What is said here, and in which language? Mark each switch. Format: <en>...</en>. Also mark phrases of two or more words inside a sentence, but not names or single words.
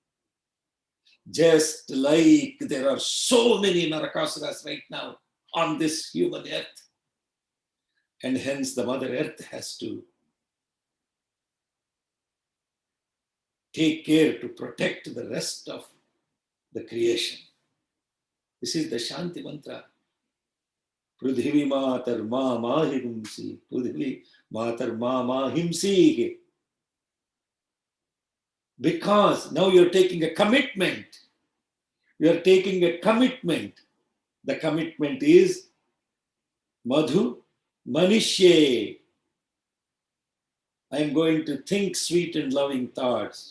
<en>Just like there are so many Narakasuras right now on this human earth. And hence the Mother Earth has to take care to protect the rest of the creation. This is the Shanti mantra.</en> <sa>पृथिवी मातर मा महिंसी. पृथिवी मातर मा महिंसी.</sa> <en>Because now you're taking a commitment. You're taking a commitment. The commitment is</en> <sa>मधु मनिष्ये.</sa> <en>I'm going to think sweet and loving thoughts.</en>